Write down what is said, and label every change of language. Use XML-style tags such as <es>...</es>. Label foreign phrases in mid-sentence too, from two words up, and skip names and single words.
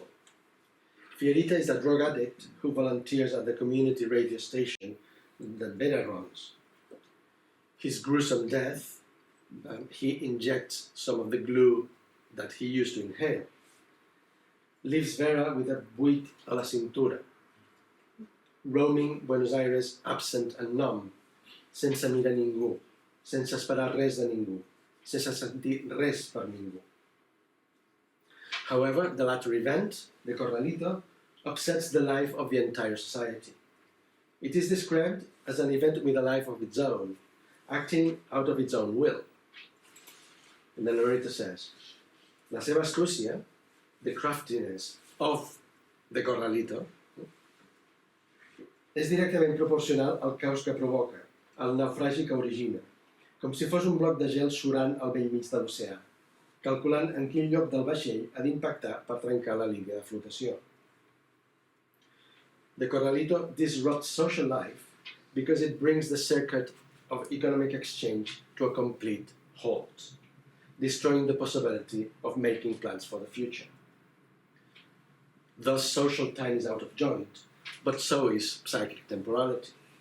<en>Fierita is a drug addict who volunteers at the community radio station that Vera runs. His gruesome death, he injects some of the glue that he used to inhale, leaves Vera with a</en> <ca>buit a la cintura,</ca> <en>roaming Buenos Aires absent and numb,</en> <ca>sense mirar ningú, sense esperar res de ningú, sense sentir res per ningú.</ca> <en>However, the latter event, the Corralito, upsets the life of the entire society. It is described as an event with a life of its own, acting out of its own will. And the narrator says,</en> <ca>la seva astúcia,</ca> <en>the craftiness of the Corralito,</en> <ca>és directament proporcional al caos que provoca, al naufragi que origina, com si fos un bloc de gel surant al bell mig de l'oceà, calculant en quin lloc del vaixell ha d'impactar per trencar la línia de flotació.</ca> <en>The Corralito disrupts social life because it brings the circuit of economic exchange to a complete halt, destroying the possibility of making plans for the future. Thus, social time is out of joint, but so is psychic temporality.</en>